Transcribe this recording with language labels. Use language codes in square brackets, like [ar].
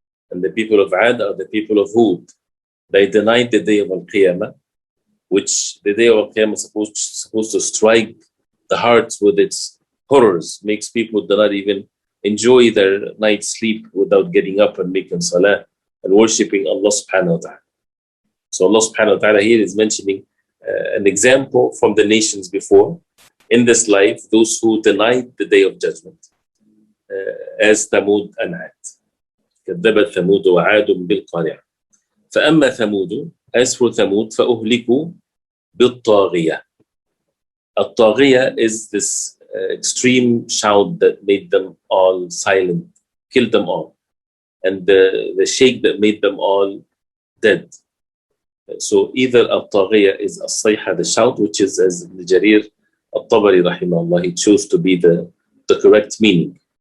[en] And the people of Ad are the people of Hud. They denied the day of Al-Qiyamah, which the day of Al-Qiyamah is supposed to strike the hearts with its horrors, makes people do not even enjoy their night's sleep without getting up and making salah and worshipping Allah subhanahu wa ta'ala. So Allah subhanahu wa ta'ala here is mentioning an example from the nations before. In this life, those who denied the day of judgment, as Thamud and Ad. [ar] كذبت ثمود وعاد بالقارعة. فأما ثمود, [en] as for Thamud, [ar] فأهلكوا بالطاغية. [en] الطاغية is this extreme shout that made them all silent, killed them all, and the shake that made them all dead. So either al-Taghiyya is as-sayha, the shout, which is, as Ibn Jarir al-Tabari rahimahullah, he chose to be the correct meaning.